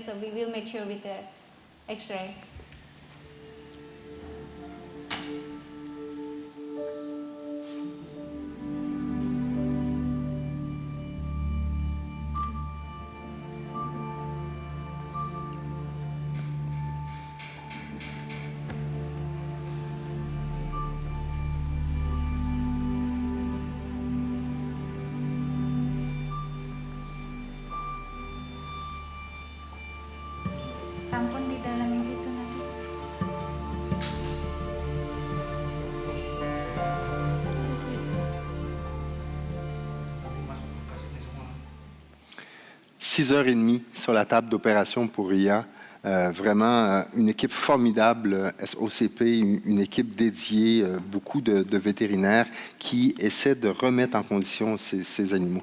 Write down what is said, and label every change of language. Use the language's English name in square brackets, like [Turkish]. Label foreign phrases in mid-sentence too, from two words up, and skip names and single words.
[English] So we will make sure with the X-ray. [Indonesian] Tampon di dalam yang itu nanti. [French] Six heures et demie sur la table d'opération pour RIA. Vraiment une équipe formidable, SOCP, une équipe dédiée, beaucoup de vétérinaires qui essaient de remettre en condition ces animaux.